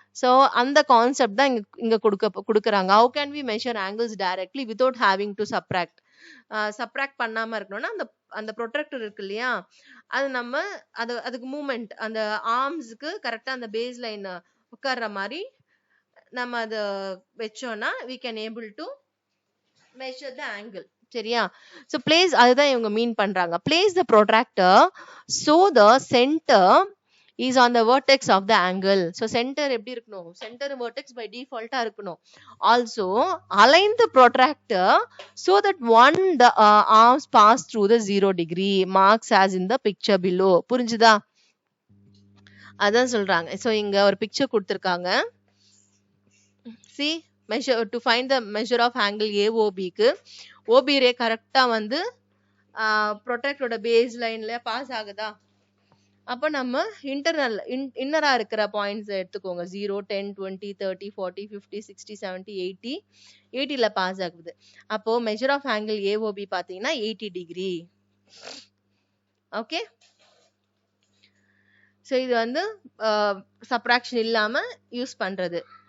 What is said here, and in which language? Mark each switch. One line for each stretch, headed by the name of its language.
Tamil: So அந்த concept தான் இங்க கொடுக்குறாங்க.
English: how can we measure angles directly without having to
Tamil: subtract பண்ணாம இருக்கணும்னா அந்த ப்ரொட்ராக்டர் இருக்கு இல்லையா, அது நம்ம அதுக்கு மூவ்மெண்ட் அந்த ஆர்ம்ஸ்க்கு கரெக்டா அந்த பேஸ் லைன் உட்கார்ற மாதிரி நம்ம அதை வச்சோம்னா
English: we can able to measure the angle.
Tamil: சரியா. so place அதுதான் இவங்க மீன் பண்றாங்க.
English: place the protractor so the center is on the vertex of the angle. so center
Tamil: எப்படி இருக்கணும்,
English: center vertex by default
Tamil: இருக்கணும்.
English: also align the protractor so that the arms pass through the 0 degree marks as in the picture below.
Tamil: புரிஞ்சுதா. அதான் சொல்றாங்க. so இங்க ஒரு picture கொடுத்திருக்காங்க.
English: see measure to find the measure of angle AOB க்கு OB ray
Tamil: கரெக்டா வந்து ப்ரொடக்டரோட base லைன்ல பாஸ் ஆகுதா? அப்ப நம்ம இன்னரா இருக்கிற பாயிண்ட்ஸ் எடுத்துக்கோங்க. 0, 10, 20, 30, 40, 50, 60, 70, 80. 80ல பாஸ் ஆகுது. அப்போ மெஷர் ஆஃப் ஆங்கிள் ஏஓபி பாத்தீங்கன்னா 80 டிகிரி. ஓகே, ஸோ இது வந்து சப்ராக்ஷன் இல்லாம யூஸ் பண்றது.